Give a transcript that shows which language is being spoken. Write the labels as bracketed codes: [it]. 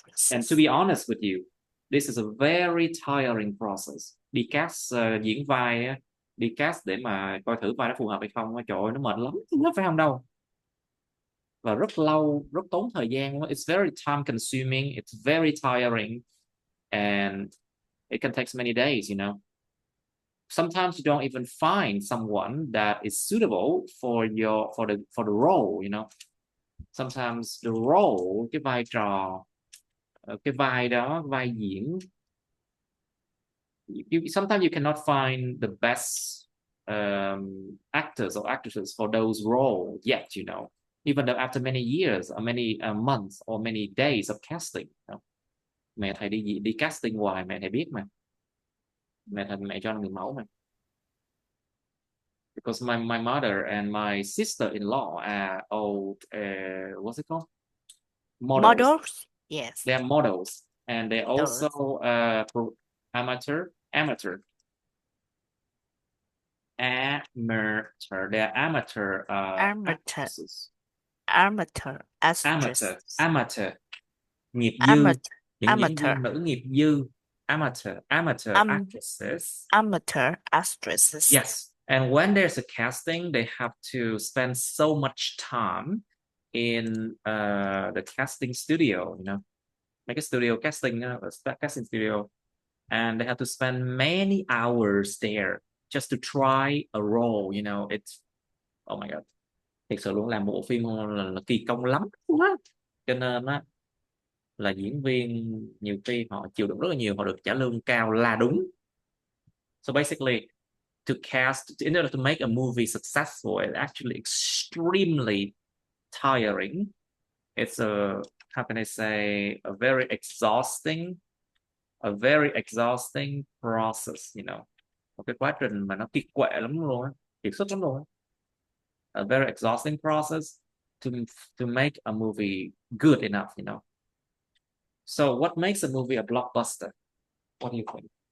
[en] And to be honest with you, this is a very tiring process. [vi] Đi cast diễn vai á, đi cast để mà coi thử vai nó phù hợp hay không, trời ơi, nó mệt lắm, nó phải không đâu. Và rất lâu, rất tốn thời gian. [en] It's very time consuming, it's very tiring, and it can take many days, you know. Sometimes you don't even find someone that is suitable for the role, you know. Sometimes the role, [vi] cái vai trò, cái vai đó, vai diễn, [en] sometimes you cannot find the best actors or actresses for those roles yet, you know, even though after many years or many months or many days of casting, you know? [vi] Mẹ thầy đi casting hoài, mẹ thầy biết mà, mẹ cho người mẫu mà. [en] Because my mother and my sister-in-law are old, what's it called? Models. Yes. They're models, and they also amateur. They're amateur actresses. Amateur. [vi] Nghiệp dư. Những diễn viên nữ nghiệp dư. [en] Amateur actresses. Amateur actresses. Yes. And when there's a casting, they have to spend so much time in the casting studio, you know, make a studio casting, casting studio, and they have to spend many hours there just to try a role, you know. It's, oh my god, [vi] thực sự luôn, làm bộ phim là kỳ công lắm quá. Cho nên á, là diễn viên nhiều khi họ chịu đựng rất là nhiều, họ được trả lương cao là đúng. [en] So basically, in order to make a movie successful, it's actually extremely tiring. It's how can I say, a very exhausting process, you know. [vi] Một cái quá trình mà nó kiệt quệ lắm luôn á, kiệt sức lắm luôn á. [en] A very exhausting process to make a movie good enough, you know. So what makes a movie a blockbuster? What do you think?